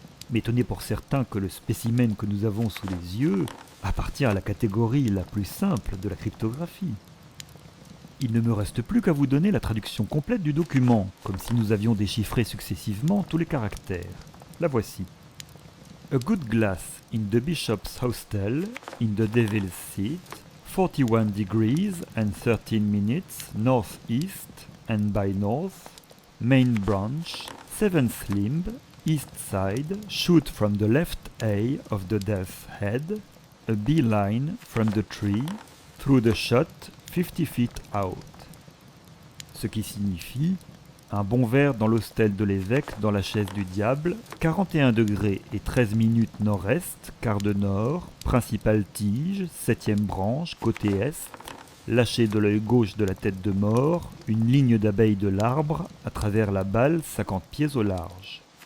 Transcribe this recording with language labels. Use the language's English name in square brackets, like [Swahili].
[French] Mais tenez pour certain que le spécimen que nous avons sous les yeux appartient à la catégorie la plus simple de la cryptographie. Il ne me reste plus qu'à vous donner la traduction complète du document, comme si nous avions déchiffré successivement tous les caractères. La voici. [English] A good glass in the bishop's hostel, in the devil's seat, 41 degrees and 13 minutes northeast and by north, main branch, 7th limb, east side, shoot from the left eye of the death's head, a beeline from the tree, through the shot 50 feet out. [French] Ce qui signifie un bon verre dans l'hostel de l'évêque dans la chaise du diable, 41 degrés et 13 minutes nord-est, quart de nord, principale tige, 7e branche, côté est, lâché de l'œil gauche de la tête de mort, une ligne d'abeilles de l'arbre, à travers la balle 50 pieds au large.